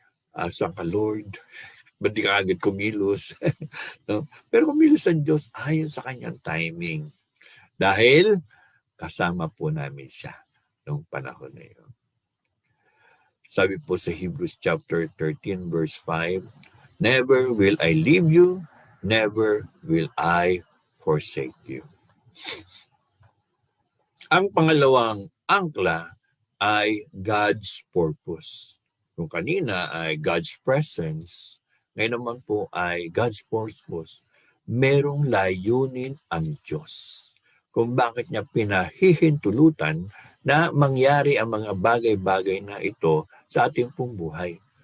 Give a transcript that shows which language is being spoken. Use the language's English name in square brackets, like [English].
[Filipino] Asa ka Lord, ba't di ka agad kumilos? No? Pero kumilos ang Diyos ayon sa kanyang timing. Dahil kasama po namin siya noong panahon na yun. Sabi po sa [English] Hebrews chapter 13 verse 5, never will I leave you, never will I forsake you. [Filipino] Ang pangalawang angkla ay God's purpose. Yung kanina ay God's presence, ngayon naman po ay God's purpose. Merong layunin ang Diyos kung bakit niya pinahihintulutan na mangyari ang mga bagay-bagay na ito sa ating pong buhay.